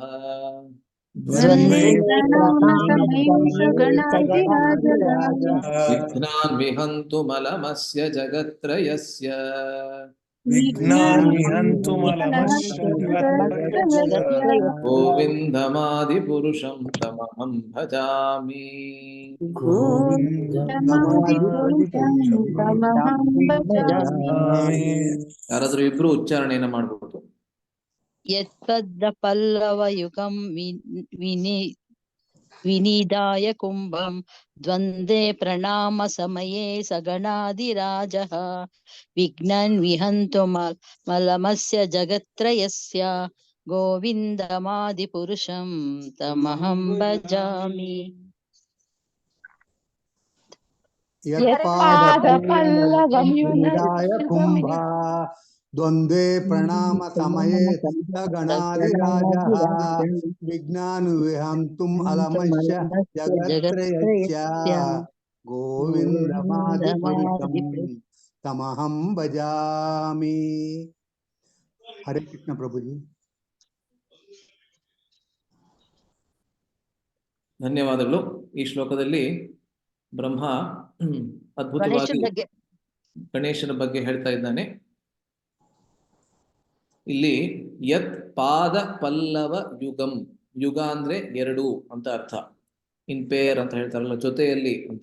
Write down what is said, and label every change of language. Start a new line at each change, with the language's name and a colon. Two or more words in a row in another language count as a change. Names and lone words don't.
Sanskrit: ದ್ವಂದ್ವೇ ಸಗಣಾಧಿರಾಜಃ ವಿಘ್ನಾನ್ ವಿಹಂತುಮಲಮಸ್ಯ ಜಗತ್ತ್ರಯಸ್ಯ ವಿಘ್ನಾನ್ ವಿಹಂತುಮಲಮಸ್ಯ ಜಗತ್ರಯಸ್ಯ ಗೋವಿಂದಮಾದಿಪುರುಷಂ ತಮಹಂ ಭಜಾಮಿ
Kannada: ಯಾರಾದ್ರೂ ಇಬ್ರು ಉಚ್ಚಾರಣೆಯನ್ನ ಮಾಡ್ಬೋದು.
Sanskrit: ಯತ್ಪದ್ದ ಪಲ್ಲವಯುಗಂ ವಿನಿಧಾಯ ಕುಂಭಂ ದ್ವಂದ್ವೇ ಪ್ರಣಾಮ ಸಮಯೇ ಸಗಣಾಧಿರಾಜಃ ವಿಘ್ನಾನ್ ವಿಹಂತು ಮಲಮಸ್ಯ ಜಗತ್ರಯಸ್ಯ ಗೋವಿಂದಮಾದಿಪುರುಷಂ ತಮಹಂ ಭಜಾಮಿ. ಯತ್ಪಾದಪಲ್ಲವಯುಗಂ ಕುಂಭ ದ್ವಂದ್ವೇ ಪ್ರಣಾಮ ಸಮಯೇ ಸಗಣಾಧಿರಾಜಃ ವಿಘ್ನಾನ್ ವಿಹಂತುಂ ಅಲಮಸ್ಯ ಜಗತ್ರಯಸ್ಯ ಗೋವಿಂದಮಾದಿಪುರುಷಂ ತಮಹಂ ಭಜಾಮಿ.
Kannada: ಹರೇ ಕೃಷ್ಣ ಪ್ರಭುಜಿ. ಧನ್ಯವಾದಗಳು. ಈ ಶ್ಲೋಕದಲ್ಲಿ ಬ್ರಹ್ಮ ಅದ್ಭುತವಾಗಿ ಗಣೇಶನ ಬಗ್ಗೆ ಹೇಳ್ತಾ ಇದ್ದಾನೆ. ಇಲ್ಲಿ
Sanskrit: ಯತ್ ಪಾದ ಪಲ್ಲವ ಯುಗಂ,
Kannada: ಯುಗ ಅಂದ್ರೆ ಎರಡು ಅಂತ ಅರ್ಥ,
English: in pair
Kannada: ಅಂತ ಹೇಳ್ತಾರಲ್ಲ, ಜೊತೆಯಲ್ಲಿ ಅಂತ.